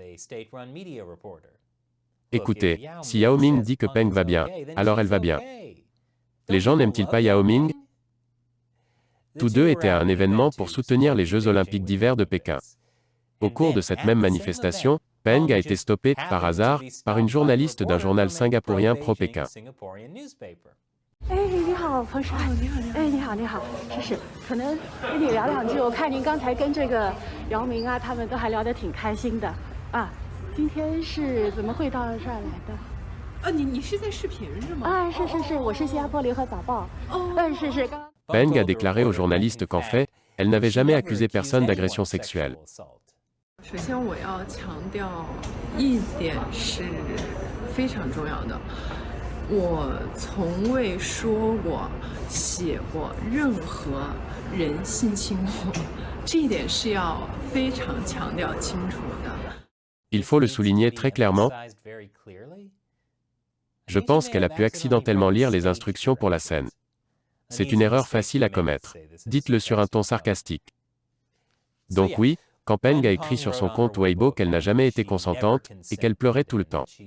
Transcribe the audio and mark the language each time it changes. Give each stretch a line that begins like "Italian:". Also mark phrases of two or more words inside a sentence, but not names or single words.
French: Écoutez, si Yao Ming dit que Peng va bien, alors elle va bien. Les gens n'aiment-ils pas Yao Ming? Tous deux étaient à un événement pour soutenir les Jeux Olympiques d'hiver de Pékin. Au cours de cette même manifestation, Peng a été stoppé, par hasard, par une journaliste d'un journal singapourien pro-Pékin.
Chinese: 哎，你好，彭帅。哎，你好，你好。是，可能跟你聊两句。我看您刚才跟这个姚明啊，他们都还聊得挺开心的啊。今天是怎么会到这儿来的？你是在视频是吗？啊，是，我是新加坡联合早报。是。
French: Peng a déclaré aux journalistes qu'en fait, elle n'avait jamais accusé personne d'agression sexuelle.
Chinese: 首先我要强调一点是非常重要的。我从未说过、写过任何人性侵我，这一点是要非常强调清楚的。
French: Il faut le souligner très clairement. Je pense qu'elle a pu accidentellement lire les instructions pour la scène. C'est une erreur facile à commettre. Dites-le sur un ton sarcastique. Donc oui, quand Peng a écrit sur son compte Weibo qu'elle n'a jamais été consentante et qu'elle pleurait tout le temps.